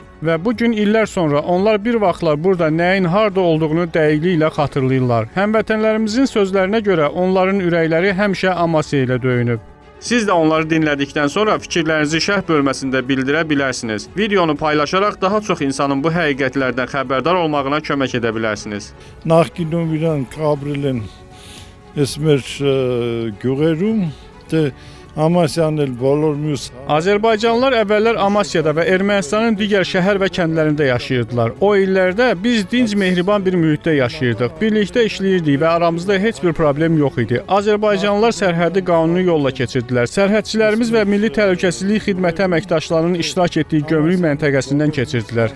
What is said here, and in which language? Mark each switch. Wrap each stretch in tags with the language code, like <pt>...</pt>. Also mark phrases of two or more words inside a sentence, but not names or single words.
<az>Və bu gün illər sonra onlar bir vaxtlar burada nəyin harda olduğunu dəqiqliklə xatırlayırlar. Həmvətənlərimizin sözlərinə görə onların ürəkləri həmişə Amasya ilə döyünüb. Siz də onları dinlədikdən sonra fikirlərinizi şərh bölməsində bildirə bilərsiniz. Videonu paylaşaraq daha çox insanın bu həqiqətlərdən xəbərdar olmağına kömək edə bilərsiniz.</az> <hy>Նախկինում իրանք ապրել են այս մեր գյուղերում, դե</hy> <az>Amasyanın el</az> <hy>բոլոր մյուս</hy> <az>Azərbaycanlılar əvvəllər Amasyada və Ermənistanın digər şəhər və kəndlərində yaşayırdılar. O illərdə biz dinc, mehriban bir mühitdə yaşayırdıq. Birlikdə işləyirdik və aramızda heç bir problem yox idi. Azərbaycanlılar sərhədi qanuni yolla keçirdilər. Sərhədçilərimiz və Milli Təhlükəsizlik Xidməti əməkdaşlarının iştirak etdiyi gömrük məntəqəsindən keçirdilər.</az>